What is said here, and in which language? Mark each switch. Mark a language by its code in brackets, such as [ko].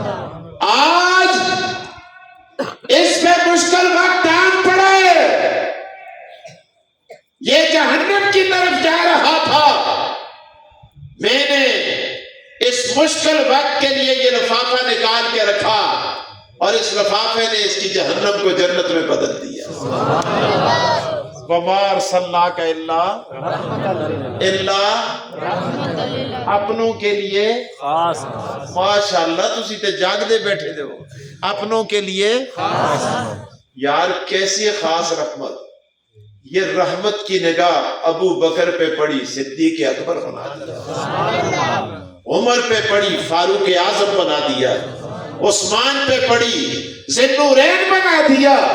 [ur] آج اس پہ مشکل وقت آن پڑے، یہ جہنم کی طرف جا رہا تھا، میں نے اس مشکل وقت کے لیے یہ لفافہ نکال کے رکھا اور اس لفافے نے اس کی جہنم کو جنت میں بدل دیا. [ar] وَمَا أَرْسَلْنَاكَ إِلَّا [ur] اپنوں کے لیے خاص. [pa] ماشاءاللہ تسی تے جاگ دے بیٹھے دے ہو. [ur] اپنوں کے لیے یار کیسی خاص رحمت. یہ رحمت کی نگاہ ابو بکر پہ پڑی، صدیق اکبر بنا دیا. عمر پہ پڑی، فاروق اعظم بنا دیا. عثمان پہ پڑی، ذی النورین بنا دیا.